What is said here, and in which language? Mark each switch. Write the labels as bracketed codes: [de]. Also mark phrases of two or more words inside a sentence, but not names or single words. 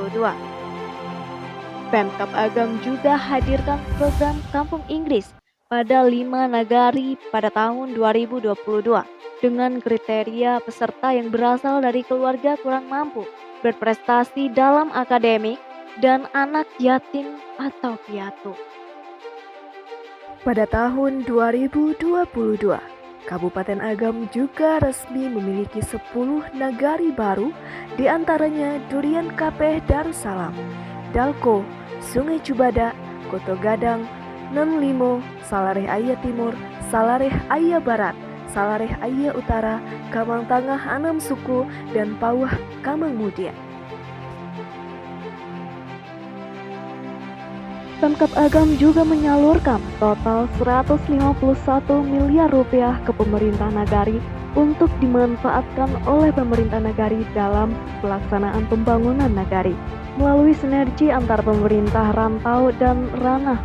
[id] Pemkab Agam juga hadirkan program Kampung Inggris pada 5 nagari pada tahun 2022 dengan kriteria peserta yang berasal dari keluarga kurang mampu, berprestasi dalam akademik, dan anak yatim atau piatu. Pada tahun 2022, Kabupaten Agam juga resmi memiliki 10 nagari baru, diantaranya Durian Kapeh Darussalam, Dalko, Sungai Cubada, Koto Gadang, Nen Limo, Salareh Aya Timur, Salareh Aya Barat, Salareh Aya Utara, Kamang Tangah Anam Suku, dan Pawah Kamang Mudia. Pemkab Agam juga menyalurkan total 151 miliar rupiah ke pemerintah nagari untuk dimanfaatkan oleh pemerintah nagari dalam pelaksanaan pembangunan nagari melalui sinergi antar pemerintah rantau dan ranah.